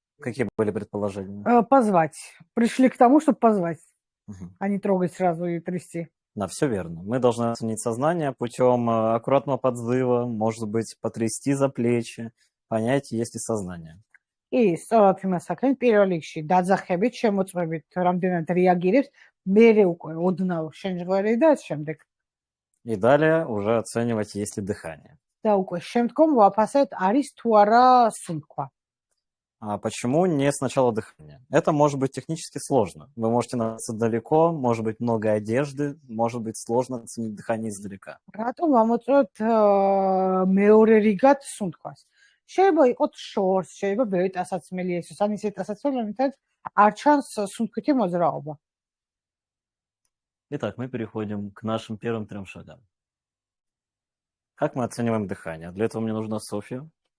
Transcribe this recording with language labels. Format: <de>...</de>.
<ru>Какие были предположения? Позвать. Пришли к тому, чтобы позвать, а не трогать сразу и трясти. Да, все верно. Мы должны оценить сознание путем аккуратного подзыва, может быть, потрясти за плечи, понять, есть ли сознание.</ru> <ka>И სწორად იმას აქეთ პირველ რიგში დაძახებით, შემოწმებით, რამდენად რეაგირებს, მერე უკვე ოდნავ შენჟღვარი და ამ შემდეგ.</ka> <ru>И далее уже оценивать, есть ли дыхание.</ru> <ka>და უკვე შემდგომ ვაფასებთ, არის თუ არა სუნთქვა.</ka> <ru>А почему не сначала дыхание? Это может быть технически сложно. Вы можете находиться далеко, может быть много одежды, может быть сложно оценить дыхание издалека.</ru> <ka>რატომ ვამოწმებთ მეორე რიგად სუნთქვას? შეიძლება იყოს შორს, შეიძლება ბევრი ტასაცმელი ეცოს, ან ისეთი ტასაცმელი, რომელთაც არ ჩანს სუნთქვითი მოძრაობა.</ka> <ru>Итак, мы переходим к нашим первым 3 шагам. Как мы оцениваем дыхание? Для этого мне нужна Софья.</ru>